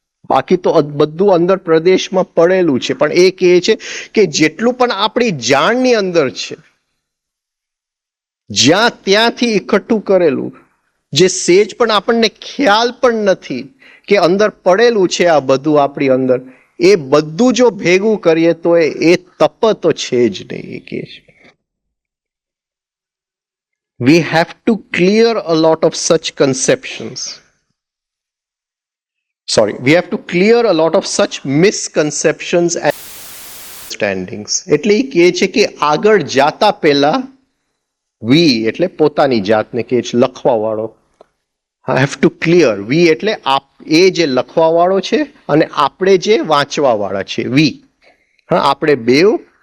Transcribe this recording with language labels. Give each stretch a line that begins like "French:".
Gujarati: બાકી તો બધું અંદર પ્રદેશમાં પડેલું છે. પણ એ કહે છે કે જેટલું પણ આપણી જાણની અંદર છે, જ્યાં ત્યાંથી એકઠું કરેલું, જે સેજ પણ આપણને ખ્યાલ પણ નથી કે અંદર પડેલું છે આ બધું આપણી અંદર, એ બધું જો ભેગું કરીએ તો એ તપ તો છે જ નહીં. એ કહે છે
English: we have to clear a lot of such conceptions. We have to clear a lot of such misconceptions and understandings.
Gujarati: એટલે એ કહે છે કે આગળ જાતા પહેલા વી એટલે પોતાની જાતને કહે છે લખવા વાળો,
English: have to clear.
Gujarati: વી એટલે એ જે લખવા વાળો છે અને આપણે જે વાંચવા વાળા છે, વી. હા, આપણે બેવ.